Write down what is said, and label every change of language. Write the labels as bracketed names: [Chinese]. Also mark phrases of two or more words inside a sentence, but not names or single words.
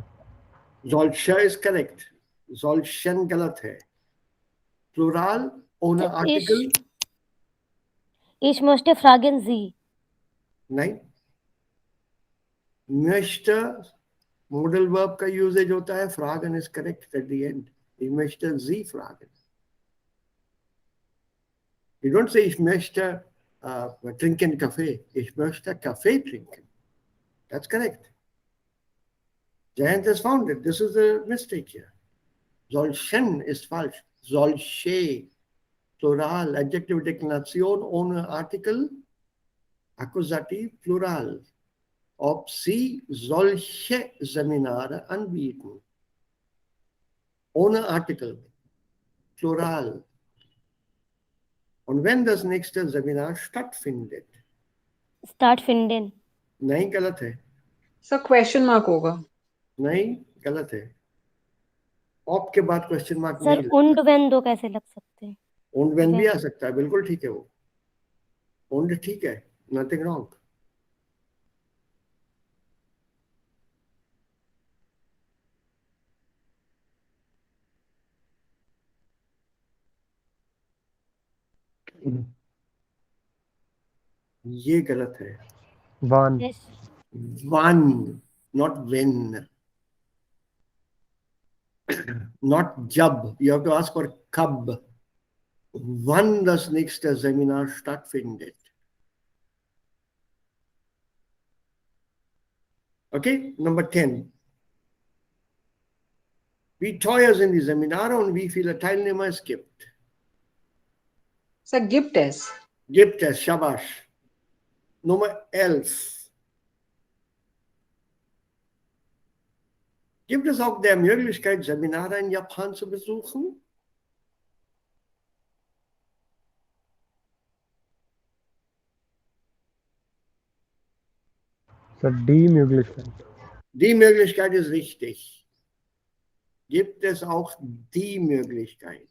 [German] Solcher ist correct. Solchen [Hindi] गलत है. [German] Plural ohne Sir, Artikel? ich möchte fragen Sie. [Hindi] नहीं. [German] Möchte Modal Verb [Hindi] का usage होता है. [English] Fragen is correct at the end. [German] Ich möchte Sie fragen. [English] You don't say [German] ich möchte trinken Kaffee. Ich möchte Kaffee trinken. [English] That's correct. Jayant has found it. This is a mistake here. [German] Solchen ist falsch. Solche. Plural, Adjective Deklination ohne Artikel, Akkusativ, Plural. ob Sie solche Seminare anbieten. Ohne Artikel, Plural. Und wenn das nächste Seminar stattfindet. Start finden. [Hindi] नहीं गलत है. सर क्वेश्चन मार्क होगा. नहीं गलत है. ऑप के बाद क्वेश्चन मार्क सर नहीं. [German] und wenn [Hindi] दो कैसे लग सकते हैं? [German] und wenn [Hindi] भी आ सकता है, बिल्कुल ठीक है वो. उंड ठीक है, [English] nothing wrong. [Hindi] ये गलत है. वन Yes. [English] वन, नॉट वेन. Not jab. You have to ask for kab. [German] Wann das nächste Seminar stattfindet. Okay, Nummer 10. Wie teuer sind die Seminare und wie viele Teilnehmer es gibt? सर गिफ्ट es. Gibt es, Shabash. Nummer 11. Gibt es auch der Möglichkeit, Seminare in Japan zu besuchen? सर डी Möglichkeit. Die Möglichkeit ist richtig. Gibt es auch die Möglichkeit?